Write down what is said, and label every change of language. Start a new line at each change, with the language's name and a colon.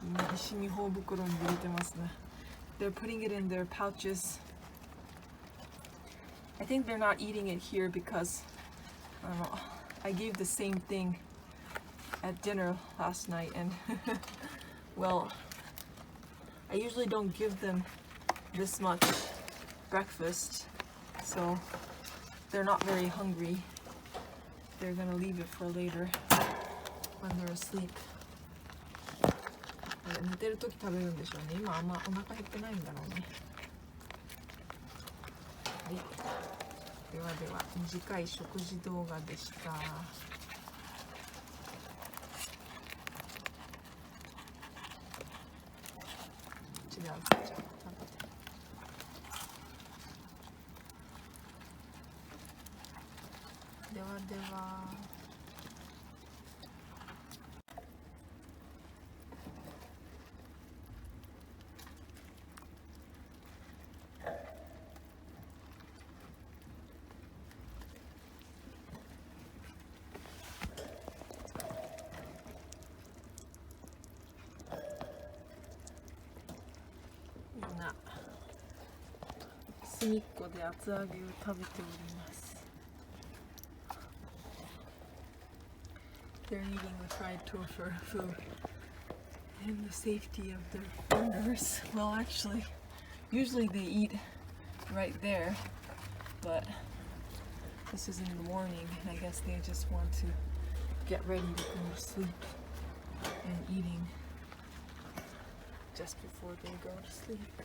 Japanese: 必死に頬袋に入れてますね。
English: They're putting it in their pouches. I think they're not eating it here because I don't know. I gave the same thing at dinner last night, and well, I usually don't give them this much breakfast, so they're not very hungry. They're gonna leave it for later when they're asleep.
Japanese: 寝てる時食べるんでしょうね。今あんまお腹減ってないんだろうね。はい。ではでは短い食事動画でした。こっちであげちゃう。ではでは。隅っこで厚揚げを食べております。
English: They're eating the fried tofu in the safety of their burners. Well, actually, usually they eat right there, but this is in the morning, and I guess they just want to get ready to go to sleep and eating just before they go to sleep.